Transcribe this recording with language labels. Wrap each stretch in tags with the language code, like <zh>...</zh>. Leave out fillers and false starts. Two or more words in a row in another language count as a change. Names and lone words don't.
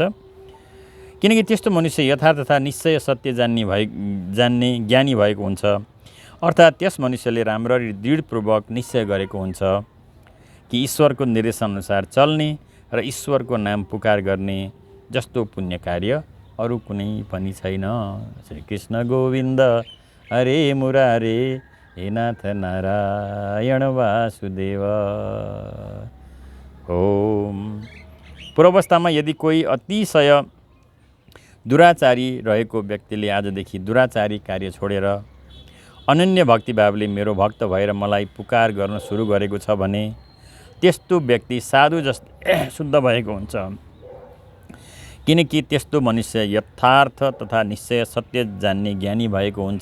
<ne>किनकि त्यस्तो मनुष्य यथार्थ तथा निश्चय सत्य जान्ने ज्ञानी भएको हुन्छ। अर्थात् त्यस मनुष्यले राम्ररी दृढपूर्वक निश्चय गरेको हुन्छ कि ईश्वरको निर्देशनअनुसार चल्ने र ईश्वरको नाम पुकार गर्ने जस्तो पुण्य कार्य अरू कुनै पनि छैन।</ne> <sa>श्री कृष्ण गोविन्द हरे मुरारे हे नाथ नारायण वासुदेव। ओम।</sa> <ne>पूर्वावस्थामा यदि कोही अतिशय दुराचारी रहेको व्यक्तिले आजदेखि दुराचारी कार्य छोडेर अनन्य भक्तिभावले मेरो भक्त भएर मलाई पुकार गर्न सुरु गरेको छ भने त्यस्तो व्यक्ति साधु जस्तै शुद्ध भएको हुन्छ। किनकि त्यस्तो मनुष्य यथार्थ तथा निश्चय सत्य जान्ने ज्ञानी भएको हुन्छ।</ne>